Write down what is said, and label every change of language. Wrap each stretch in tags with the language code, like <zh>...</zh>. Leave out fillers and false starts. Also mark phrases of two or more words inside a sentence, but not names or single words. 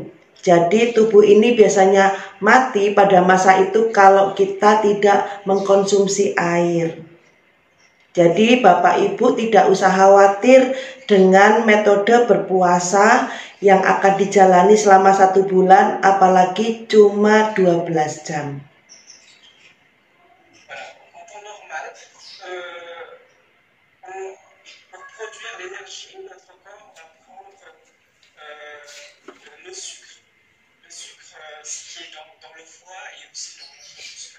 <id>Jadi tubuh ini biasanya mati pada masa itu kalau kita tidak mengkonsumsi air. Jadi Bapak Ibu tidak usah khawatir dengan metode berpuasa yang akan dijalani selama 1 bulan, apalagi cuma 12 jam.</id> <fr>Pour produire l'énergie, notre corps va prendre le sucre. Le sucre, ce qui est dans le foie et aussi dans notre muscle.</fr>